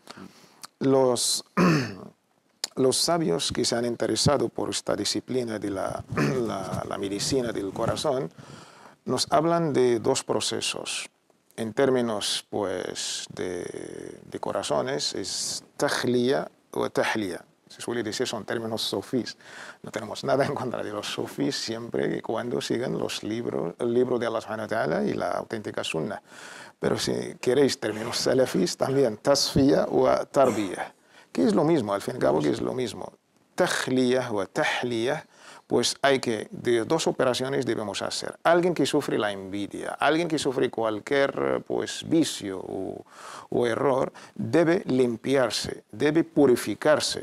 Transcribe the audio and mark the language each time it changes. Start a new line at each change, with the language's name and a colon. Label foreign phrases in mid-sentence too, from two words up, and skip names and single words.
Spanish: Los sabios que se han interesado por esta disciplina de la medicina del corazón nos hablan de dos procesos. En términos pues, de corazones es tahliya o tahliya. Se suele decir, son términos sofís. No tenemos nada en contra de los sofís siempre y cuando sigan los libros, el libro de
Arabic: الله سبحانه وتعالى
Spanish: y la auténtica sunnah. Pero si queréis términos salafís, también tasfiya o tarbiya, que es lo mismo, al fin y al cabo que es lo mismo. Tahliya o tahliya, pues hay que, de dos operaciones debemos hacer. Alguien que sufre la envidia, alguien que sufre cualquier pues, vicio o error, debe limpiarse, debe purificarse.